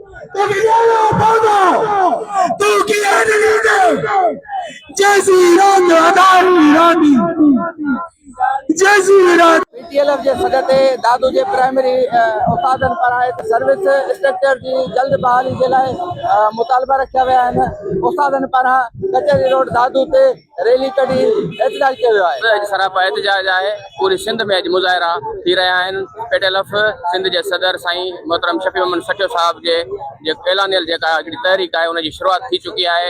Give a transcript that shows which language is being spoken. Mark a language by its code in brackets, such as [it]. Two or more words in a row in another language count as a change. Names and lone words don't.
[es] Emiliano Paulo, tu quieres Jesse Rondo, Adani, Jesse Rondo. [sd] पीटीएलएफ जे सॾ ते दादू जे प्राइमरी उस्तादनि पारां सर्विस स्ट्रक्चर जी जल्द बहाली जे लाइ मुतालबा रखिया विया आहिनि। उस्तादनि पारां कचहरी रोड दादू ते रैली कढी एहतजाज कयो वियो आहे। अॼु सरापा एहतजाज आहे। पूरी सिंध में अॼु मुज़ाहिरा थी रहिया आहिनि। पीटीएलएफ सिंध जे सदर साईं मोहतरम शफी मोहम्मद सटियो साहब जे ऐलानियल जेका हिकिड़ी तहरीक आहे उनजी शुरूआत थी चुकी आहे।